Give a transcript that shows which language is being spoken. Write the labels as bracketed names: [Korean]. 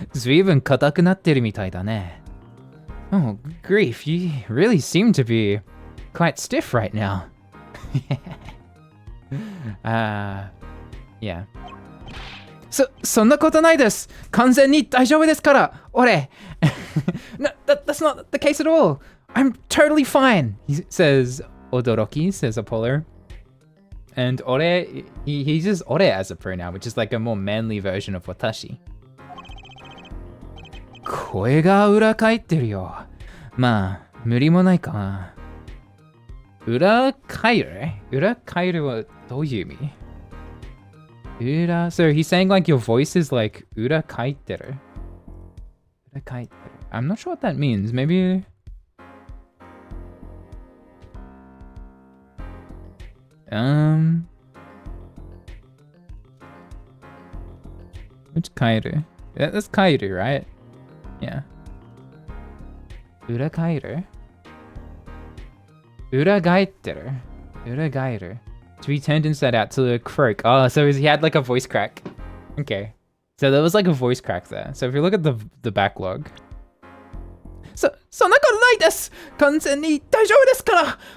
[Japanese] 随分硬くなってるみたいだね. [English] Oh, grief, you really seem to be quite stiff right now. Yeah. [Japanese] そんなことないです。完全に大丈夫ですから。俺。 [English] No, that's not the case at all. I'm totally fine. He says Odoroki, says Apollo. And ore, he uses ore as a pronoun, which is like a more manly version of watashi. [Japanese] 声が裏返ってるよ。まあ、無理もないかな。裏返る？裏返るはどういう意味？ [English] So he's saying like your voice is like [Japanese] 裏返ってる。裏返ってる。 [English] I'm not sure what that means. Maybe... Which kairu? That's kairu, right? Yeah. Urakairu? Uragaiteru. Uragairu. To be turned inside out to croak. Oh, so he had like a voice crack. Okay. So there was like a voice crack there. So if you look at the backlog. [Japanese] So, そんなことないです。完全に大丈夫ですから。